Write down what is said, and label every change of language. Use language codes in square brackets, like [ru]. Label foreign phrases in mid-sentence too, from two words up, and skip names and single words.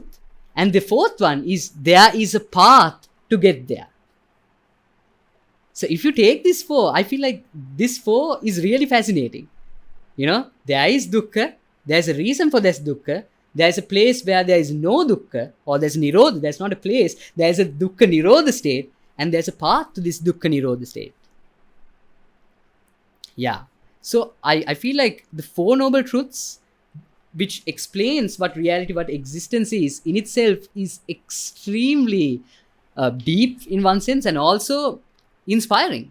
[en] And the fourth one is, there is a path to get there. So if you take this four, I feel like this four is really fascinating. There is dukkha, there's a reason for this dukkha, there's a place where there is no dukkha, or there's nirodha, there's not a place, there's a [pi] dukkha nirodha [en] state, and there's a path to this [pi] dukkha nirodha [en] state. Yeah. So I feel like the four noble truths, which explains what reality, what existence is, in itself is extremely deep in one sense, and also inspiring.